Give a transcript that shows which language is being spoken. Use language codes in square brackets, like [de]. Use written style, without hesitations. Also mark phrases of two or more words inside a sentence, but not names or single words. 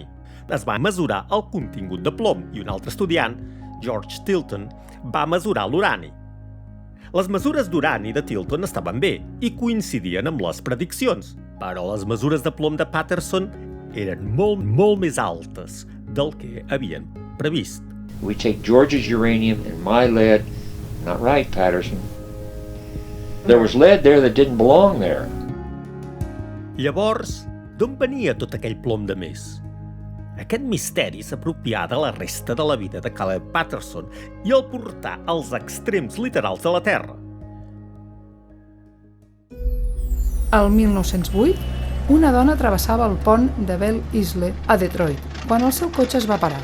[ca] Es va mesurar el contingut de plom i un altre estudiant, George Tilton, va mesurar l'urani. Les mesures d'urani de Tilton estaven bé i coincidien amb les prediccions, però les mesures de plom de Patterson eren molt més altes del que havien previst. [en] We take George's uranium and my lead. Not right, Patterson. There was lead there that didn't belong there. [ca] Llavors, d'on venia tot aquell plom de més? Aquest misteri s'apropià de la resta de la vida de Caleb Patterson i el portà als extrems literals de la Terra. El 1908, una dona travessava el pont de Belle Isle a Detroit, quan el seu cotxe es va parar.